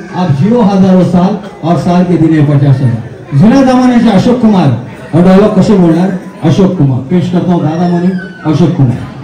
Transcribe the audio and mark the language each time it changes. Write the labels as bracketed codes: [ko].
[hi] आप जियो हजारों साल और साल के दिन 50 हजार। [mr] जुन्या जमान्याचे अशोक कुमार और डायलॉग कसे बोलणार? [hi] अशोक कुमार पेश करता हूँ दादा मनी अशोक कुमार।